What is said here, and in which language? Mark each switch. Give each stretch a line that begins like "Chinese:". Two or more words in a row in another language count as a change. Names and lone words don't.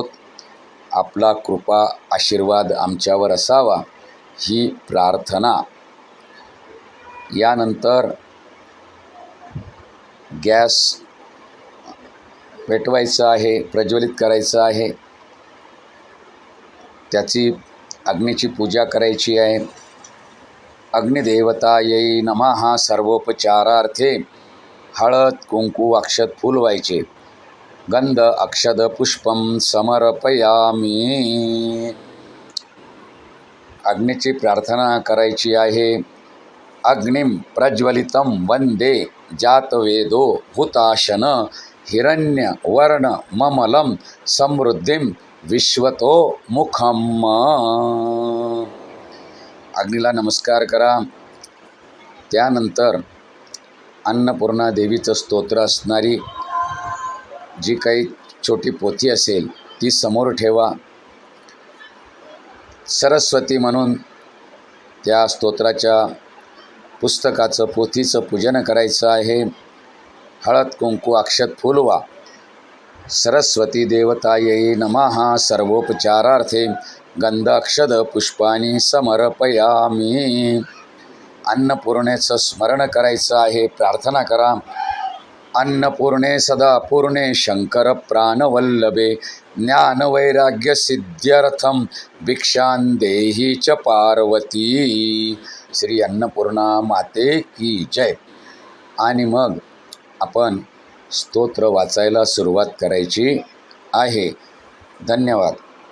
Marathi: आपला कृपा आशीर्वाद आमच्यावर असावा ही प्रार्थना. यानंतर गॅस पेटवायचा आहे, प्रज्वलित करायचं आहे, त्याची अग्नीची पूजा करायची आहे.
Sanskrit: अग्निदेवतायै नमः सर्वोपचारार्थे
Marathi: हळद कुंकू अक्षत फूल व्हायचे.
Sanskrit: गंध अक्षद पुष्पम समर्पयामी.
Marathi: अग्नीची प्रार्थना करायची आहे.
Sanskrit: अग्निम प्रज्वलितं वंदे जातवेदो हुताशन हिरण्य वर्ण ममलम समृद्धिम विश्वतो मुखम.
Marathi: अग्नीला नमस्कार करा. त्यानंतर अन्नपूर्णा देवीचं स्तोत्र असणारी जी काही छोटी पोथी असेल ती समोर ठेवा. सरस्वती म्हणून त्या स्तोत्राच्या पुस्तकाचं पोथीचं पूजन करायचं आहे. हळद कुंकू अक्षत फुलवा.
Sanskrit: सरस्वती देवतायै नमः सर्वोपचारार्थे गंध अक्षद पुष्पाणी समर्पयामी.
Marathi: अन्नपूर्णेचं स्मरण करायचं आहे. प्रार्थना करा.
Sanskrit: अन्नपूर्णे सदा पूर्णे शंकर प्राणवल्लभे ज्ञानवैराग्य सिद्ध्यर्थम भिक्षां देहि च पार्वती.
Marathi: श्री अन्नपूर्णा माते की जय. आणि मग आपण स्तोत्र वाचायला सुरुवात करायची आहे. धन्यवाद.